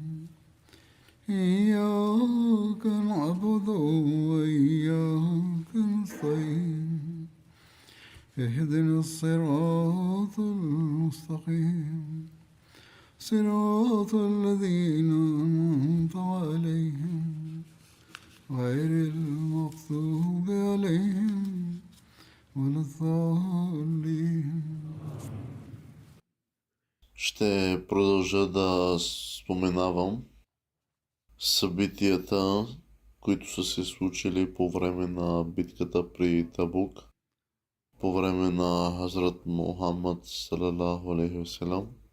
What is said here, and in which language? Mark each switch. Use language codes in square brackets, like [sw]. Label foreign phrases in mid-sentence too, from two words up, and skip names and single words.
[ar] إياك نعبد وإياك نستعين اهدنا الصراط المستقيم صراط الذين أنعمت عليهم غير المغضوب عليهم ولا الضالين. [bg] Ще продължа да споменавам събитията, които са се случили по време на битката при Табук, по време на Хазрат Мухаммад [ar] صلى الله عليه وسلم.